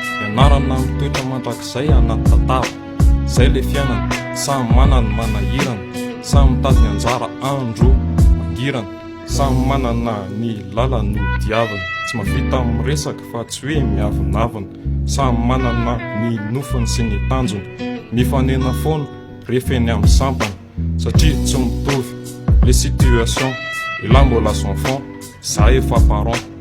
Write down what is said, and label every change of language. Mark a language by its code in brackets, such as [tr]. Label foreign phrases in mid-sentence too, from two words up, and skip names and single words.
[mg] Ianarana mitoetra mandrakizay anaty tantara. Izay le fiainana, samy manana ny manahirana, samy mitady ny anjara andro mangirana, samy manana ny lalany no diavana. Tsy mahavita miresaka fa tsy hoe miavonavona. Samy manana ny nofony sy ny tanjony. Mifanena foana rehefa eny amin'ny sampana. Satria tsy mitovy [fr] les situations. Et là, mbola enfant, ça efa parent.